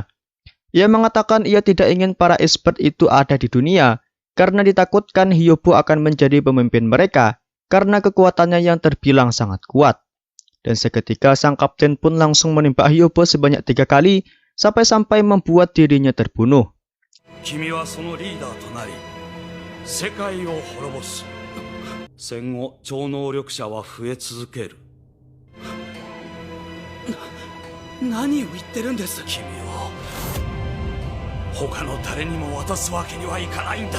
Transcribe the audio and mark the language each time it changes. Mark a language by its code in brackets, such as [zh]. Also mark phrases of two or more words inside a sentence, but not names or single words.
[id] Ia mengatakan ia tidak ingin para esport itu ada di dunia, karena ditakutkan Hyobo akan menjadi pemimpin mereka, karena kekuatannya yang terbilang sangat kuat. Dan seketika sang kapten pun langsung menembak Hyobo sebanyak 3 kali, sampai-sampai membuat dirinya terbunuh. [ja] 君はそのリーダーとなり、世界を滅ぼす。戦後、超能力者は増え続ける。何を言ってるんです？君は他の誰にも渡すわけにはいかないんだ。